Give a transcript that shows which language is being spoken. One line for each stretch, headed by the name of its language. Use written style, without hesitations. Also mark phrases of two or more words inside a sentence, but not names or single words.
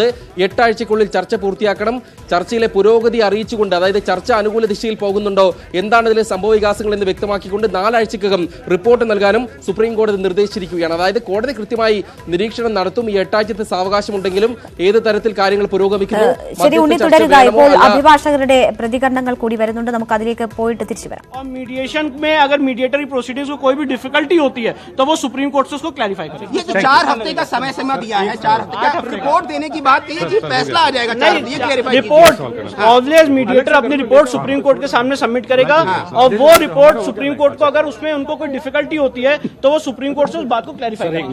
Malayalam: 8 ആഴ്ചക്കുള്ളിൽ ചർച്ച പൂർത്തിയാക്കണം. ചർച്ചയിലെ പുരോഗതി അറിയിച്ചുകൊണ്ട്, അതായത് ചർച്ച അനുകൂല ദിശയിൽ പോകുന്നുണ്ടോ, എന്താണ് ഇതിലെ സംഭവവികാസങ്ങൾ എന്ന് വ്യക്തമാക്കിക്കൊണ്ട് 4 ആഴ്ചക്കകം റിപ്പോർട്ട് നൽകാനും സുപ്രീം കോടതി നിർദ്ദേശിച്ചിരിക്കുകയാണ്. അതായത് കോടതി കൃത്യമായി നിരീക്ഷണം നടത്തും. ഈ 8 ആഴ്ചത്തെ സാവകാശമുണ്ടെങ്കിലും ഏത് തരത്തിൽ കാര്യങ്ങൾ പുരോഗമിക്കുന്നു. ശരി ഉണ്ണി, തുടരുക. ഇപ്പോൾ അഭിഭാഷകരുടെ പ്രതികരണങ്ങൾ കൂടി വരുന്നുണ്ട്, നമുക്ക് അതിലേക്ക് പോയിട്ട് തിരിച്ചു വരാം.
Hindi: और मीडिएशन में अगर
English: mediatory proceedings
Hindi: को कोई भी डिफिकल्टी होती है तो वो सुप्रीम कोर्ट से उसको क्लैरिफाई करें. ये जो 4 हफ्ते का समय सीमा दिया है, 4 हफ्ते का रिपोर्ट देने की बात कही थी, फैसला आ जाएगा 4 हफ्ते, ये क्लैरिफाई
English: report always mediator
Hindi: अपनी रिपोर्ट सुप्रीम कोर्ट के सामने सबमिट करेगा और वो रिपोर्ट सुप्रीम कोर्ट को अगर उसमें उनको कोई डिफिकल्टी होती है तो वो सुप्रीम कोर्ट से उस बात को क्लैरिफाई करेंगे.